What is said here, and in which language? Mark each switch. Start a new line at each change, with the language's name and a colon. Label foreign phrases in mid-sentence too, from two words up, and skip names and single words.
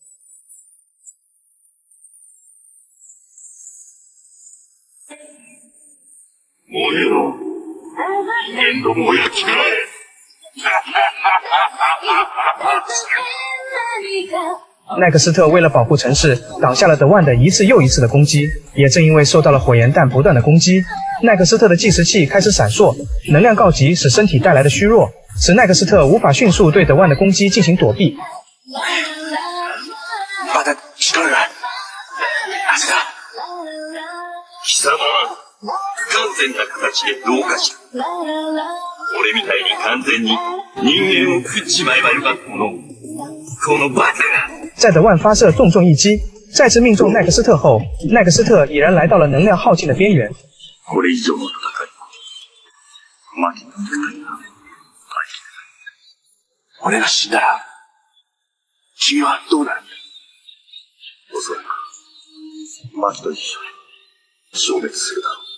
Chinese: 奈克斯特为了保护城市，挡下了德万的一次又一次的攻击。也正因为受到了火焰弹不断的攻击，奈克斯特的计时器开始闪烁，能量告急使身体带来的虚弱，使奈克斯特无法迅速对德万的攻击进行躲避。
Japanese: まだ力が。なぜだ。貴様は不完全な形で同化した。俺みたいに完全に人間を食っちまえばよかったもの。このバカが。
Chinese: 在德万发射重重一击，再次命中奈克斯特后，奈克斯特已然来到了能量耗尽的边缘。
Japanese: これ以上の戦い。負けた二人が。俺が死んだら、君はどうなるんだ。おそらく、町と一緒に消滅するだろう。